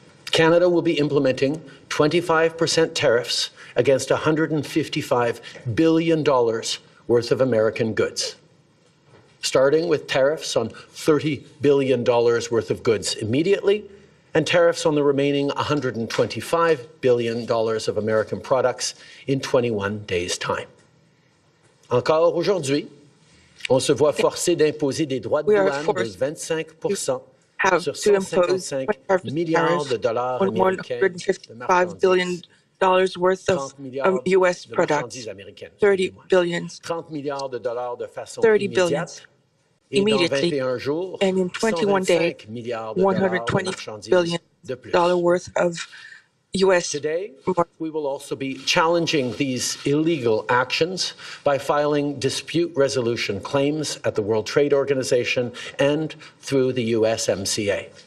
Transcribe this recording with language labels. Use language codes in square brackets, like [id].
[en] Canada will be implementing 25% tariffs against $155 billion worth of American goods, starting with tariffs on $30 billion worth of goods immediately, and tariffs on the remaining $125 billion of American products in 21 days' time. [fr] Encore aujourd'hui, on se voit forcé d'imposer des droits de douane de 25% sur 155 milliards de dollars américains de marchandises. [en] $155 billion worth of U.S. products, 30 billion, 30 billion immediately, and in 21 days, $120 billion worth of U.S. Today, we will also be challenging these illegal actions by filing dispute resolution claims at the World Trade Organization and through the USMCA.